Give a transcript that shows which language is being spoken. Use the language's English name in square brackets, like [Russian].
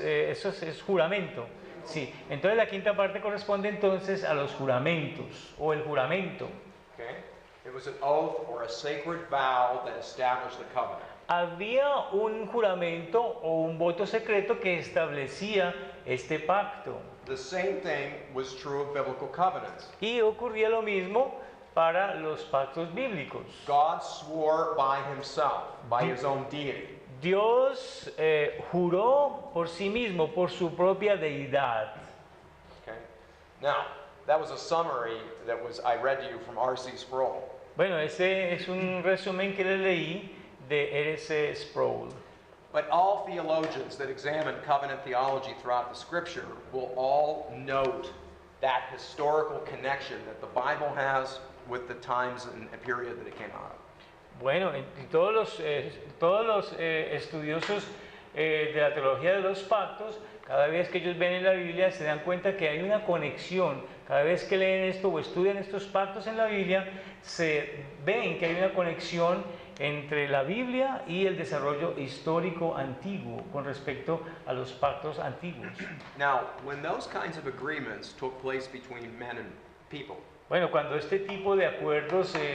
[Spanish] Eso es juramento. Sí, entonces la quinta parte corresponde entonces a los juramentos o el juramento. [English] Okay? It was an oath or a sacred vow that established the covenant. [Spanish] Había un juramento o un voto secreto que establecía este pacto. [English] The same thing was true of biblical covenants. [Spanish] Y ocurría lo mismo para los pactos bíblicos. [English] God swore by himself, by his own deity. [Spanish] Dios juró por sí mismo, por su propia deidad. [English] Okay? Now, that was a summary that I read to you from R.C. Sproul. [Spanish] Bueno, ese es un resumen que le leí de R.C. Sproul. [English] But all theologians that examine covenant theology throughout the scripture will all note that historical connection that the Bible has with the times and period that it came out of. [Spanish] Bueno, y todos los estudiosos de la teología de los pactos, cada vez que ellos ven en la Biblia se dan cuenta que hay una conexión. Cada vez que leen esto o estudian estos pactos en la Biblia, se ven que hay una conexión entre la Biblia y el desarrollo histórico antiguo con respecto a los pactos antiguos. [English] Now, when those kinds of agreements took place between men and people, [Spanish] Bueno, cuando este tipo de acuerdos